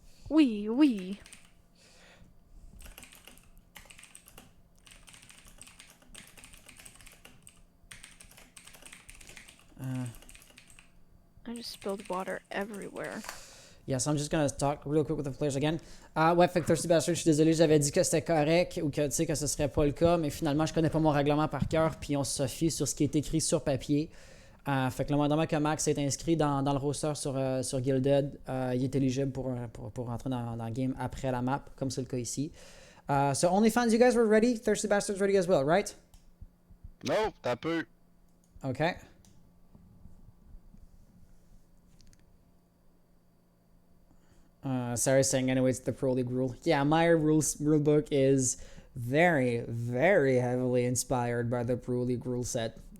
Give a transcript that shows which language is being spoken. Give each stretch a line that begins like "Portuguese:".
French: Oui.
English: I just spilled water everywhere. Yes, I'm just gonna talk real quick with the players again.
French: Ouais, fait que Thirsty Bastard, je suis désolé, j'avais dit que c'était correct ou que tu sais que ce serait pas le cas, mais finalement, je connais pas mon règlement par cœur, puis on se fie sur ce qui est écrit sur papier. Fait que le moment que Max est inscrit dans le roster sur Gilded, il est éligible pour rentrer dans le game après la map, comme c'est le cas ici.
English: So OnlyFans, you guys were ready? Thirsty Bastards ready as well, right?
French: No, t'as peu.
English: Okay. Sarah's saying, anyway, it's the Pro League rule. Yeah, my rule book is very, very heavily inspired by the Pro League rule set.